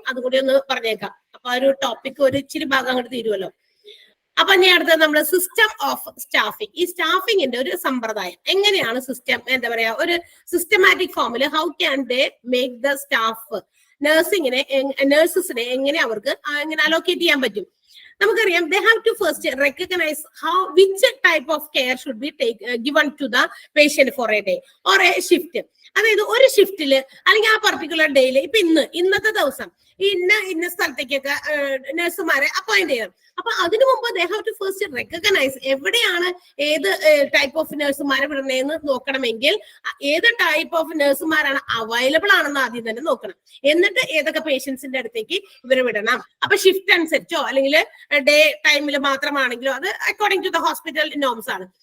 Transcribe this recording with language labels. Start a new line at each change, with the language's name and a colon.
Malayalam: അതുകൂടി ഒന്ന് പറഞ്ഞേക്കാം. അപ്പൊ ആ ഒരു ടോപ്പിക് ഒരു ഇച്ചിരി ഭാഗം അങ്ങോട്ട് തീരുമല്ലോ. അപ്പൊ ഇനി അടുത്തത് നമ്മൾ സിസ്റ്റം ഓഫ് സ്റ്റാഫിംഗ്. ഈ സ്റ്റാഫിങ്ങിന്റെ ഒരു സമ്പ്രദായം എങ്ങനെയാണ്, സിസ്റ്റം എന്താ പറയാ, ഒരു systematic ഫോമില്
English: how can they make the staff
Malayalam: നഴ്സസിനെ എങ്ങനെ അവർക്ക് എങ്ങനെ അലോക്കേറ്റ് ചെയ്യാൻ പറ്റും.
English: നമുക്കറിയാം, they have to first recognize which type of care should be given to the patient for a day or a shift.
Malayalam: അതായത് ഒരു ഷിഫ്റ്റില് അല്ലെങ്കിൽ ആ പർട്ടിക്കുലർ ഡേയില് ഇപ്പൊ ഇന്നത്തെ ദിവസം ഇന്ന സ്ഥലത്തേക്കൊക്കെ നഴ്സുമാരെ അപ്പോയിന്റ് ചെയ്യണം. അപ്പൊ അതിനു മുമ്പ്
English: they have to first recognize
Malayalam: എവിടെയാണ് ഏത് ടൈപ്പ് ഓഫ് നഴ്സുമാരെ വിടണേന്ന് നോക്കണമെങ്കിൽ ഏത് ടൈപ്പ് ഓഫ് നഴ്സുമാരാണ് അവൈലബിൾ ആണെന്ന് ആദ്യം തന്നെ നോക്കണം. എന്നിട്ട് ഏതൊക്കെ പേഷ്യൻസിന്റെ അടുത്തേക്ക് ഇവരെ വിടണം. അപ്പൊ ഷിഫ്റ്റ് അനുസരിച്ചോ അല്ലെങ്കിൽ ഡേ ടൈമിൽ മാത്രമാണെങ്കിലോ അത്
English: according to the hospital norms
Malayalam: ആണ്.